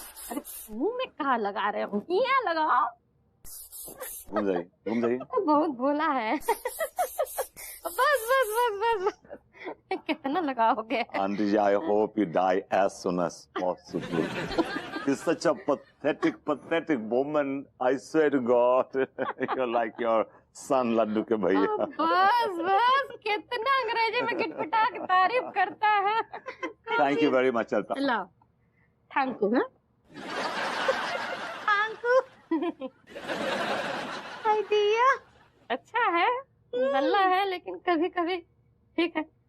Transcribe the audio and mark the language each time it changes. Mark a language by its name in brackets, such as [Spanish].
[Hindi] अरे मुंह में कहाँ लगा रहे हो? यहाँ लगाओ। घूम जाइए, घूम जाइए। बहुत भोला है। बस बस बस बस, कितना लगाओगे? [English] Aunty ji I hope you die as soon as possible. You're such a pathetic woman. I swear to God, you're like your son [Hindi] Laddu के भैया। बस बस, कितना अंग्रेजी में गिटपिटा के तारीफ करता है। [English] Thank you very much. चलता लो, thank you. Idea [Hindi] अच्छा है, गल्ला है, लेकिन कभी कभी ठीक है।